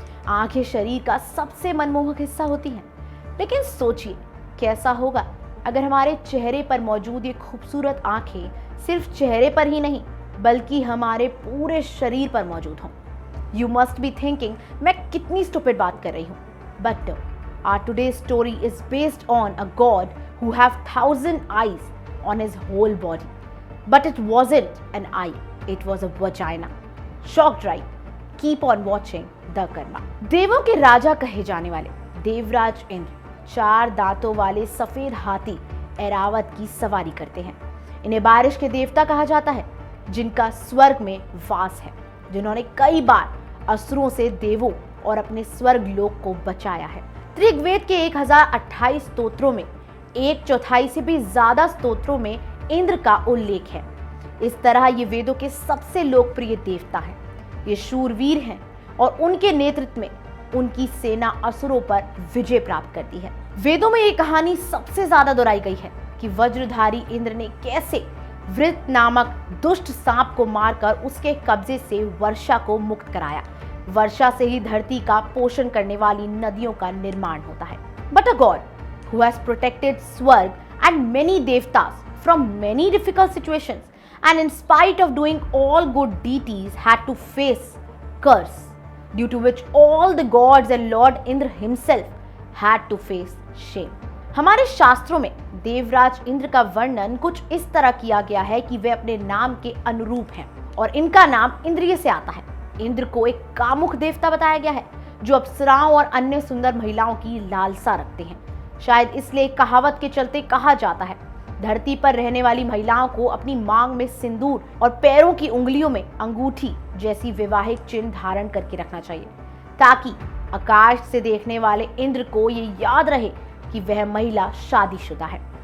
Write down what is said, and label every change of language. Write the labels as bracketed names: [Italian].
[Hindi] आंखें शरीर का सबसे मनमोहक हिस्सा होती हैं, लेकिन सोचिए कैसा होगा अगर हमारे चेहरे पर मौजूद ये खूबसूरत आंखें सिर्फ चेहरे पर ही नहीं बल्कि हमारे पूरे शरीर पर मौजूद हों। [English] you must be thinking [Hindi] मैं कितनी स्टूपिड बात कर रही हूँ, [English] But our today's story is based on a god who have 1000 eyes on his whole body, but it wasn't an eye, it was a vagina. Shocked, right? Keep on watching The Karma. [Hindi] देवों के राजा कहे जाने वाले देवराज इंद्र 4 दांतों वाले सफेद हाथी ऐरावत की सवारी करते हैं। इन्हें बारिश के देवता कहा जाता है, जिनका स्वर्ग में वास है, जिन्होंने कई बार असुरों से देवों और अपने स्वर्ग लोक को बचाया है। ऋग्वेद के 1028 स्तोत्रों में 1/4 से भी ज्यादा स्तोत्रों में इंद्र का उल्लेख है। इस तरह ये वेदों के सबसे लोकप्रिय देवता हैं। ये शूरवीर हैं और उनके नेतृत्व में उनकी सेना असुरों पर विजय प्राप्त करती है। वेदों में ये कहानी सबसे ज्यादा दोहराई गई है कि वज्रधारी इंद्र ने कैसे वृत नामक दुष्ट सांप को मारकर उसके कब्जे से वर्षा को मुक्त कराया। वर्षा से ही धरती का पोषण करने वाली नदियों का निर्माण होता है। [English] But a god who has protected Swarg and many devtas from many difficult situations, and in spite of doing all good deities had to face curse, due to which all the gods and Lord Indra himself had to face shame. [Hindi] हमारे शास्त्रों में देवराज इंद्र का वर्णन कुछ इस तरह किया गया है कि वे अपने नाम के अनुरूप हैं और इनका नाम इंद्रिय से आता है। इंद्र को एक कामुक देवता बताया गया है जो अप्सराओं और अन्य सुंदर महिलाओं की लालसा रखते हैं। शायद इसलिए कहावत के चलते कहा जाता है, धरती पर रहने वाली महिलाओं को अपनी मांग में सिंदूर और पैरों की उंगलियों में अंगूठी जैसी वैवाहिक चिन्ह धारण करके रखना चाहिए, ताकि आकाश से देखने वाले इंद्र को ये याद रहे कि वह महिला शादीशुदा है।